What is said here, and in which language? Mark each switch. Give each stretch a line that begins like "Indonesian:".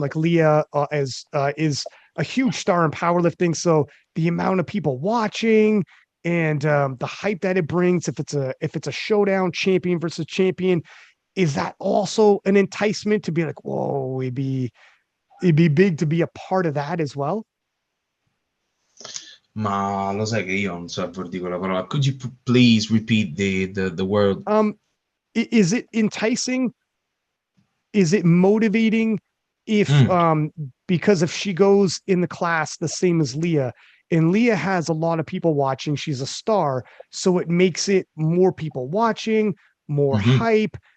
English: Like Lya is a huge star in powerlifting, so the amount of people watching and the hype that it brings, if it's a showdown, champion versus champion, is that also an enticement to be like, whoa, it'd be big to be a part of that as well?
Italian: Ma lo sai che io non so quella parola.
English: Could you please repeat the word? Is it enticing? Is it motivating? If because if she goes in the class the same as Lya, and Lya has a lot of people watching, she's a star, so it makes it more people watching, more hype.